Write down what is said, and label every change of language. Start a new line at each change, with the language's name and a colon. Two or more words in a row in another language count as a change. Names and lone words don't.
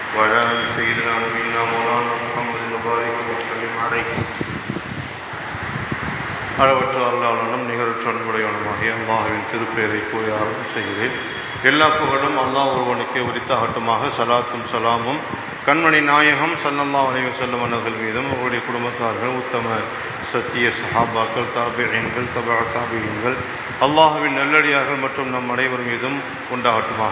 Arabic: وعلى آل سيدنا نبينا مولانا محمد وبارك وسلم عليه.
Tamil: அளவற்ற அருளாளனும் நிகரற்ற அன்புடையவனுமாகிய அல்லாஹ்வின் திருப்பெயரை கூறி ஆரம்பம் செய்கிறேன். எல்லா புகழும் அல்லாஹ் ஒருவனுக்கே உரித்தாகட்டுமாக. சலாத்தும் சலாமும் கண்மணி நாயகம்
Arabic: صلى الله عليه وسلم
Tamil: அவர்கள் மீதும் அவருடைய குடும்பத்தார்கள், உத்தம சத்திய சஹாபாக்கள், தாபிஈன்கள், தபஅ தாபிஈன்கள், அல்லாஹ்வின் நல்லடியார்கள் மற்றும் நம் அனைவர் மீதும் உண்டாகட்டுமாக.